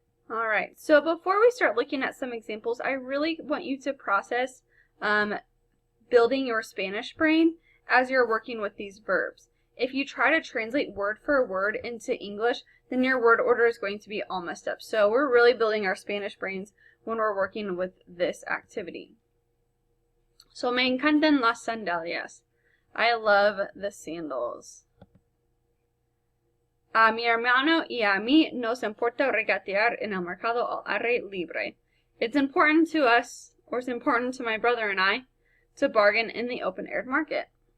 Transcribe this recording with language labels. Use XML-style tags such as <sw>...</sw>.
<en>Alright, so before we start looking at some examples, I really want you to process building your Spanish brain as you're working with these verbs. If you try to translate word for word into English, then your word order is going to be all messed up. So we're really building our Spanish brains when we're working with this activity. So</en> <es>me encantan las sandalias.</es> <en>I love the sandals.</en> <es>A mi hermano y a mí nos importa regatear en el mercado al aire libre.</es> <en>It's important to us, or it's important to my brother and I, to bargain in the open-air market.</en>